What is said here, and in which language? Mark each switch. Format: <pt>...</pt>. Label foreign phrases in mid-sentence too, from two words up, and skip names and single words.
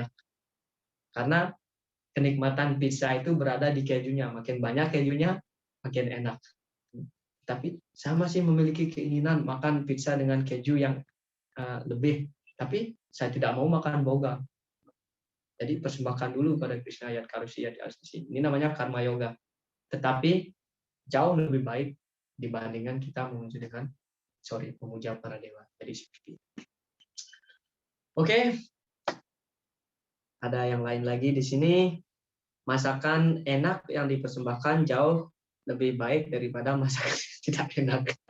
<id>Karena kenikmatan pizza itu berada di kejunya. Makin banyak kejunya, makin enak. Tapi saya masih memiliki keinginan makan pizza dengan keju yang lebih. Tapi saya tidak mau makan boga. Jadi persembahkan dulu pada Krishna</id> <sa>yat karusi yat asnasi.</sa> <id>Ini namanya karma yoga. Tetapi jauh lebih baik dibandingkan kita memuja para dewa. Jadi seperti itu. Oke. Ada yang lain lagi di sini. Masakan enak yang dipersembahkan jauh lebih baik daripada masakan tidak enak.</id>